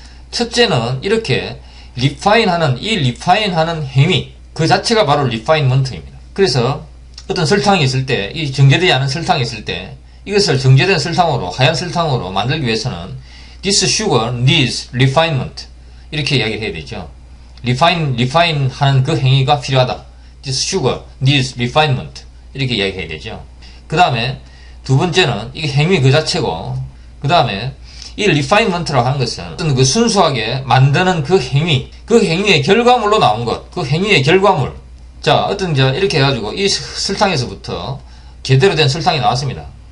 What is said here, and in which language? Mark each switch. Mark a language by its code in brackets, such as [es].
[ko] 첫째는 이렇게 리파인하는 행위, 그 자체가 바로 refinement입니다. 그래서 어떤 설탕이 있을 때, 이 정제되지 않은 설탕이 있을 때, 이것을 정제된 설탕으로, 하얀 설탕으로 만들기 위해서는 [en] this sugar needs refinement, [ko] 이렇게 이야기를 해야 되죠. refine 하는 그 행위가 필요하다. [en] this sugar needs refinement, [ko] 이렇게 이야기해야 되죠. 그 다음에 두 번째는 이게 행위 그 자체고, 그 다음에 이 refinement라고 하는 것은 어떤 순수하게 만드는 그 행위의 결과물로 나온 것, 그 행위의 결과물. 자, 이렇게 해가지고 이 설탕에서부터 제대로 된 설탕이 나왔습니다.